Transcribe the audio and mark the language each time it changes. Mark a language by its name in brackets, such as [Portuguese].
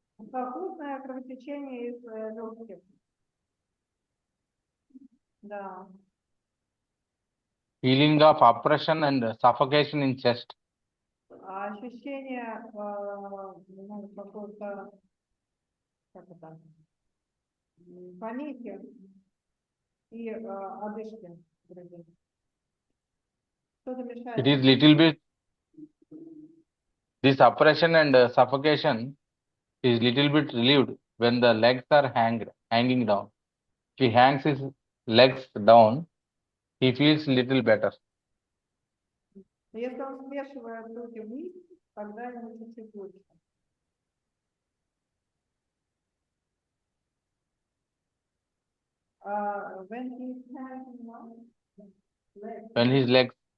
[Russian] Попутное кровотечение из легких. Да. [English] Feeling of oppression and suffocation in chest. [Russian] Ощущение, ну, какой-то, как это, помехи и одышки в груди. Что-то мешает. [English] It is little bit, this oppression and suffocation is little bit relieved when the legs are hanging down. If he hangs his legs down, he feels little better. [Russian] Если он смешивает руки вниз, тогда ему чуть-чуть лучше. [English] When he's hanging legs, When his legs,